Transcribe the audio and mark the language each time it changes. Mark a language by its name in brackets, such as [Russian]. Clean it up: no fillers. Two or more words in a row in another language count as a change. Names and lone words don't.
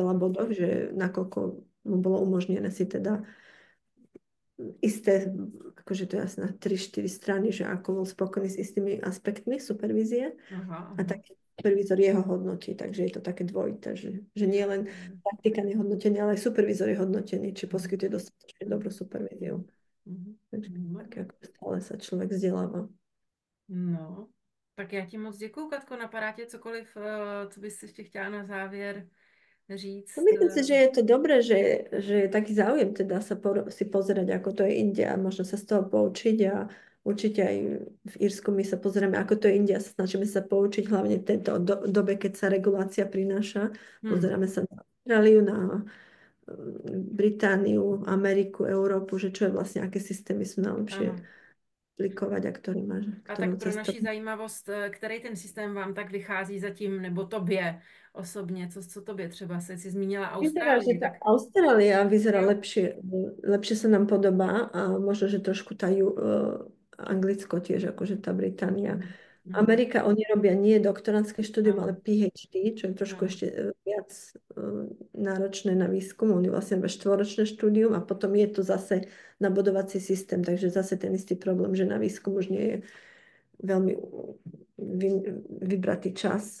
[Slovak] veľa bodoch, že nakoľko mu bolo umožnené si teda isté, akože to je asi na 3-4 strany, že ako bol spokojný s istými aspektmi supervízie Aha, a aha. tak supervízor jeho hodnotí, takže je to také dvojité, že nie [Czech] Jo, [Slovak] len [Czech] jo, jo. [Slovak] praktikant je hodnotený, ale aj supervízor je hodnotený, či Mhm. poskytuje dostatočne dobrú Mhm. supervíziu. Mhm. Mhm. Takže také Mhm. ako stále sa človek vzdeláva. No, [Czech] tak já ti moc děkuju, Katko. Napadá tě cokoliv, co bys ještě chtěla na závěr No říct? [Slovak] myslím si, že je to dobré, že je taký záujem teda si pozerať, ako to je inde a možno sa z toho poučiť a určite aj v Írsku my sa pozrieme, ako to je inde a snažíme sa poučiť hlavne v tejto dobe, keď sa regulácia prináša. Hmm. Pozeráme sa na Austráliu, na Britániu, Ameriku, Európu, že čo je vlastne, aké systémy sú najlepšie [Czech] Ano. [Slovak] aplikovať a ktorý má, [Czech] A [Slovak] ktorou [Czech] tak pro [Slovak] cestou. [Czech] naši zajímavost, který ten systém vám tak vychází zatím, nebo tobě osobně, co tobě třeba se si zmínila [Slovak] Vyzerá, že [Czech] Austrálii, [Slovak] tá [Czech] tak [Slovak] Austrália vyzerá [Czech] jo. [Slovak] lepšie sa nám podobá a možno, že trošku tá Anglicko tiež, akože tá Británia. Mhm. Mhm. Amerika, oni robia nie doktorantské štúdium, ale [Czech] Ano, [Slovak] PhD, čo je trošku [Czech] ano. [Slovak] ešte viac náročné na výskum. Oni vlastne robia štvoročné štúdium a potom je to zase nabodovací systém, takže zase ten istý problém, že na výskum už nie je veľmi vybratý čas,